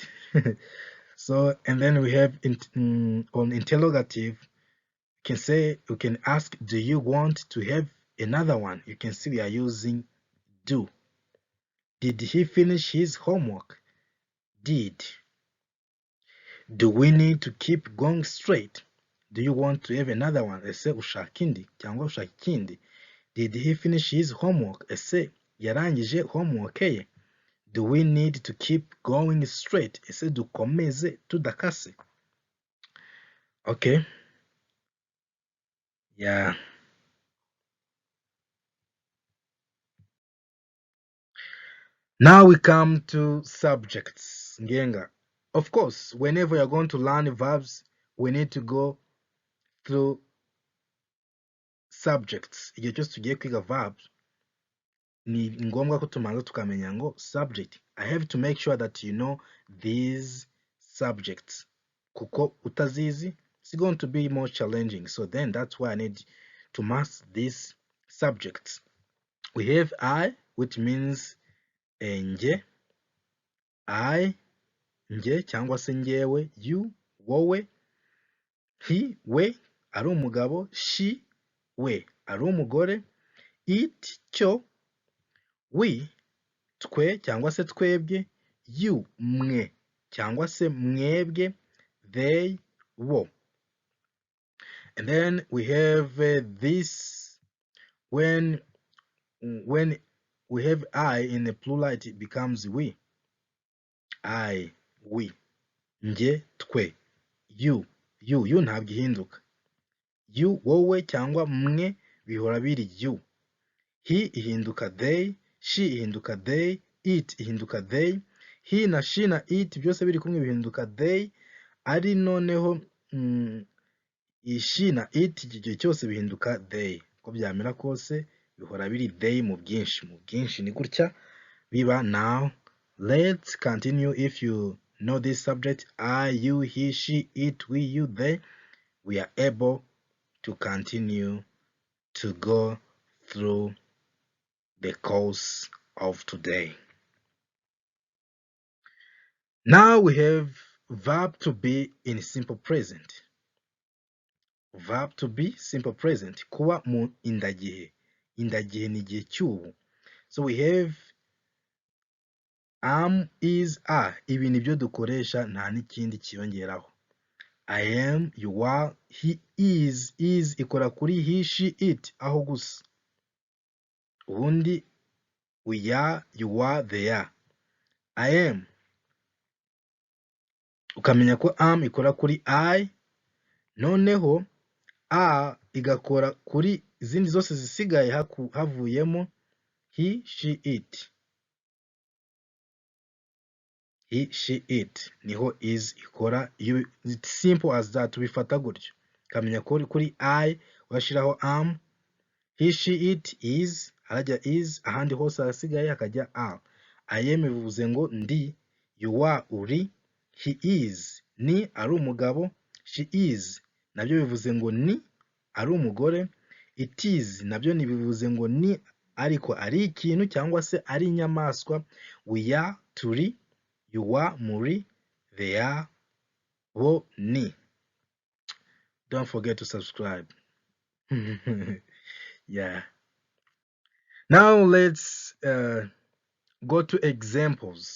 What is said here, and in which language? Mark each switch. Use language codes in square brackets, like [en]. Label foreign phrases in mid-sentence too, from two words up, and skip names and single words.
[en] So, and then we have on interrogative, you can ask, do you want to have another one? You can see we are using do. Did he finish his homework? Did. Do we need to keep going straight? Do you want to have another one? [rw] Ese ushaka indi cyangwa ushaka ikindi? [en] Did he finish his homework? [rw] Ese yarangije homework ye? [en] Do we need to keep going straight? [rw] Ese dukomeze tudakase? [en] Okay. Yeah. Now we come to subjects. Ngenga. Of course, whenever you're going to learn verbs, we need to go through subjects. [rw] Igihe cyose tugiye kwiga verbs, ni ngombwa ko tumanza tukamenya ngo subject. [en] I have to make sure that you know these subjects. [rw] Kuko utazizi, [en] it's going to be more challenging. So then that's why I need to master these subjects. We have I, which means [rw] nge, I, nge cyangwa se ngewe, you, wowe, he, we, ari umugabo, she, we, ari umugore, it, cyo, we, twe cyangwa se twebwe, you, mwe cyangwa se mwebwe, they, bo. [en] And then we have this when when we have I in the plural, it becomes we. I, we. [rw] Nge, twe. You ntabwo ihinduka. You, wowe cyangwa mwe bihora biri you. He ihinduka they, she ihinduka they, it ihinduka they, he na she na it byose biri kumwe bihinduka they, ari noneho she na it igihe cyose bihinduka they. Uko byamera kose bihora biri they mu bwinshi ni gutya biba. [en] Now let's continue. If you know this subject, I, you, he, she, it, we, you, they, we are able to continue to go through the course of today. Now we have verb to be in simple present. Verb to be simple present. [rw] Kuba mu indagihe. Indagihe ni igihe cy'ubu. [en] So we have am, is, are. [rw] Ibi nibyo dukoresha nta n'ikindi kiyongeraho. [en] I am, you are, he is [rw] ikora kuri [en] he, she, it [rw] aho gusa. [en] Ubundi we are, you are, they are. I am. [rw] Ukamenya ko am ikora kuri I, noneho a igakora kuri izindi zose zisigaye havuyemo [en] he, she, it. He, she, it. [rw] Niho is ikora. [en] It's simple as that. [rw] Tubifata gutyo. Ukamenya ko kuri I urashiraho am, [en] he, she, it, is, [rw] harajya is, ahandi hose hasigaye hakajya are. [en] I am [rw] bivuze ngo ndi, [en] you are [rw] uri, [en] he is [rw] ni ari umugabo, [en] she is [rw] nabyo bivuze ngo ni ari umugore, [en] it is [rw] nabyo bivuze ngo ni ariko ari ikintu cyangwa se ari inyamaswa. [en] We are turi, you are muri, they are [rw] bo ni. [en] Don't forget to subscribe. Yeah. Now let's go to examples.